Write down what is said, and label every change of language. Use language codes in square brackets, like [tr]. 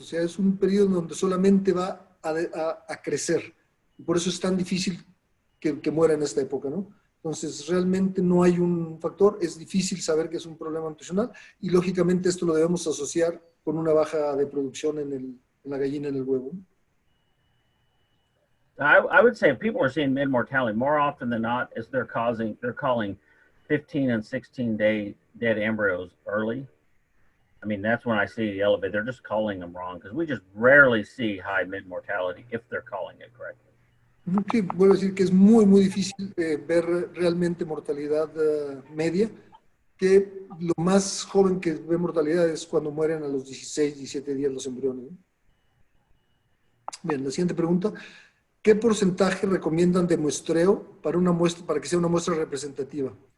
[es] O sea, es un periodo donde solamente va a crecer. Y por eso es tan difícil que muera en esta época, ¿no? Entonces, realmente no hay un factor. Es difícil saber que es un problema nutricional y, lógicamente, esto lo debemos asociar con una baja de producción en la gallina, en el huevo. [en] I would say if people are seeing mid-mortality, more often than not, is they're calling 15 and 16-day dead embryos early. I mean, that's when I see the elevate. They're just calling them wrong because we just rarely see high mid-mortality if they're calling it correctly. [es] Sí, vuelvo a decir que es muy, muy difícil ver realmente mortalidad media, que lo más joven que ve mortalidad es cuando mueren a los 16, 17 días los embriones, ¿no? Bien, la siguiente pregunta. ¿Qué porcentaje recomiendan de muestreo para que sea una muestra representativa?